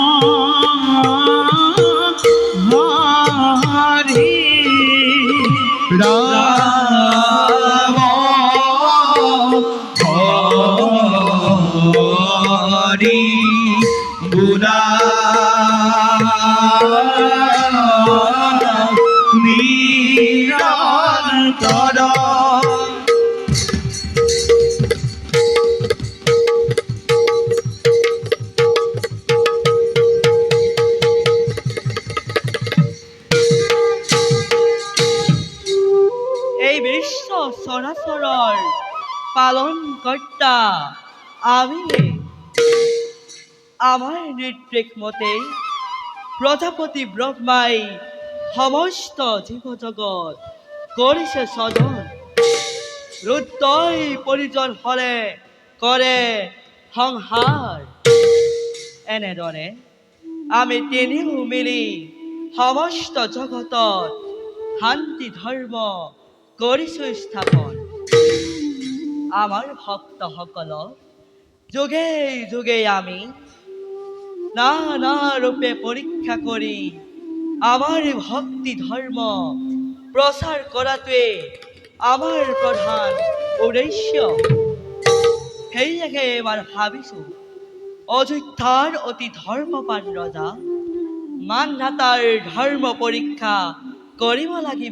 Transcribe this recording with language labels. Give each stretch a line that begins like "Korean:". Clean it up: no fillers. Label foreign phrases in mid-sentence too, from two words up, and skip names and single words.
Assamese: হরি রাম হরি বুড়া নিরন্তর এই বিশ্ব চরাচৰৰ পালন কৰ্তা আমি আমাৰ নিৰ্দেশ মতে প্ৰজাপতি ব্ৰহ্মাই সমস্ত জীৱ জগত কৰিছে সজন ৰুদ্ৰই পৰিজন হলে কৰে সংহাৰ এনেদৰে আমি তিনিও মিলি সমস্ত জগতত শান্তি ধৰ্ম কৰিছো স্থাপন আমাৰ ভক্তসকলক যুগে যুগে আমি নানা রূপে পরীক্ষা করি আমার ভক্তি ধৰ্ম প্ৰচাৰ কৰাটোৱে আমাৰ প্ৰধান উদ্দেশ্য। সেয়েহে এবাৰ ভাবিছোঁ অযোধ্যাৰ অতি ধৰ্মপান ৰজা মানধাতাৰ ধৰ্ম পৰীক্ষা কৰিব লাগিব।